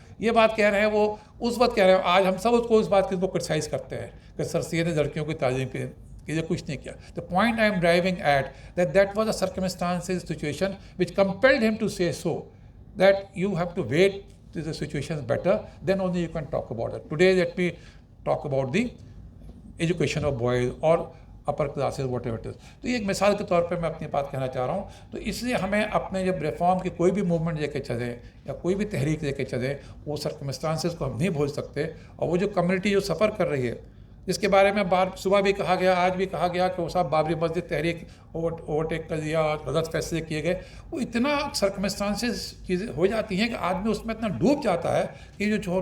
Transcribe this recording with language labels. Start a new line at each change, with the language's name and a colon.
Hindi: ये बात कह रहे हैं वो, उस वक्त कह रहे हैं। आज हम सब उसको उस बात को क्रिटिसाइज़ करते हैं कि सर सैयद ने लड़कियों की तालीम के लिए कुछ नहीं किया।
English: The point I am driving at that was a circumstances situation which compelled him to say so, that you have to wait till the situation is better, then only you can talk about it. Today let me talk about the education of boys or upper classes, whatever it is.
Hindi: तो ये एक मिसाल के तौर पे मैं अपनी बात कहना चाह रहा हूँ। तो इसलिए हमें अपने जब रिफॉर्म की कोई भी मूवमेंट लेके चलें या कोई भी तहरीक लेके चलें, वो सर्कमस्टांसेस को हम नहीं भूल सकते। और वो जो कम्युनिटी जो सफ़र कर रही है, जिसके बारे में सुबह भी कहा गया, आज भी कहा गया कि वो साहब बाबरी मस्जिद तहरीक ओवरटेक कर दिया, गलत फैसले किए गए, वो इतना सर्कमस्टांसेस चीज़ें हो जाती हैं कि आदमी उसमें इतना डूब जाता है कि जो